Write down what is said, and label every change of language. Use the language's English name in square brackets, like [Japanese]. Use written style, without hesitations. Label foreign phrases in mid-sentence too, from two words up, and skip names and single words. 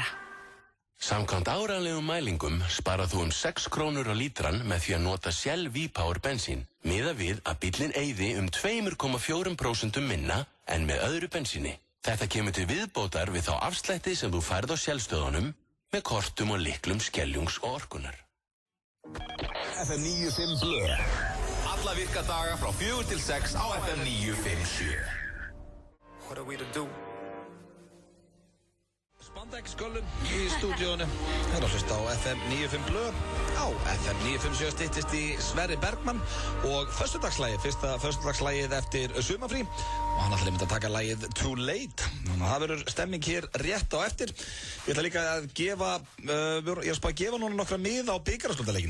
[Icelandic] Samkvæmt áreiðanlegum mælingum sparað þú 6 krónur á lítran með því að nota Shell V-Power bensín, miðað við að bíllinn eyði 2,4% minna en með öðru bensíni. Þetta kemur til viðbótar við þá afslætti sem þú færð á Shell-stöðunum með kortum og lyklum Skeljungs og Orkunar. FM 95 Blö. Alla virka daga frá 4 til 6 á FM 957. [English] What are we to do? [Icelandic] Spandex Göllum í stúdíónu. Það er að hlusta á FM 95 Blö. Á FM 957 styttist í Sverri Bergmann og föstudagslægið, fyrsta föstudagslægið eftir sumafrí. Og hann ætlaði að taka lægið Too Late. Þannig að það verður stemming hér rétt á eftir. Ég ætla líka að gefa, ég er spáð að gefa núna nokkra miða á bikarúrslitaleikin.